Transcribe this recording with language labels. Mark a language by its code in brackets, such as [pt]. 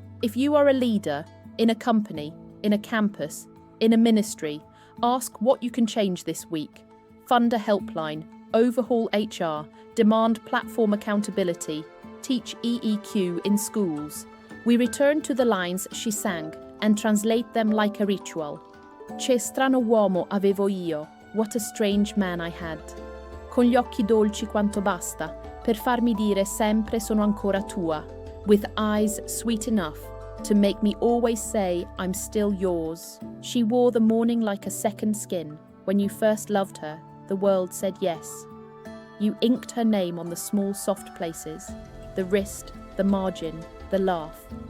[en] If you are a leader, in a company, in a campus, in a ministry, ask what you can change this week. Fund a helpline, overhaul HR, demand platform accountability, teach EEQ in schools. We return to the lines she sang and translate them like a ritual. [it] Che strano uomo avevo io, [en] what a strange man I had. [it] Con gli occhi dolci quanto basta, per farmi dire sempre sono ancora tua. [en] With eyes sweet enough to make me always say I'm still yours. She wore the morning like a second skin. When you first loved her, the world said yes. You inked her name on the small soft places, the wrist, the margin, the laugh.